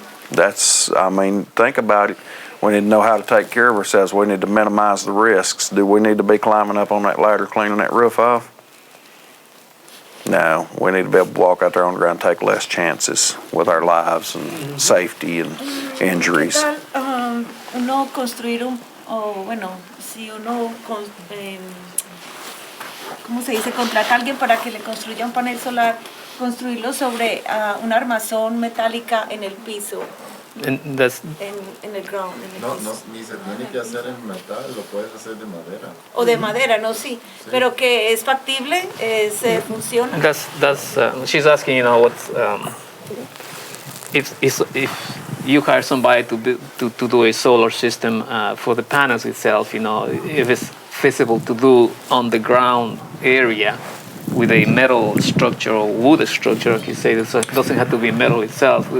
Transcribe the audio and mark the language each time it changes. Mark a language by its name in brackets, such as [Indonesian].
[English] That's, I mean, think about it. We need to know how to take care of ourselves. We need to minimize the risks. Do we need to be climbing up on that ladder, cleaning that roof off? No, we need to be able to walk out there on the ground and take less chances with our lives and safety and injuries. [Spanish] ¿Qué tal uno construir bueno, si uno, ¿cómo se dice? Contrata a alguien para que le construya un panel solar, construirlo sobre una armazón metálica en el piso, [English] And that's [Spanish] en el ground, en el No, piso. ni se tiene que hacer en metal, lo puedes hacer de madera. O de madera, no, sí, pero que es factible, funciona. [English] she's asking, what's if you hire somebody to do a solar system for the panels itself, if it's feasible to do on the ground area with a metal structure or wood structure, like you say, so it doesn't have to be metal itself.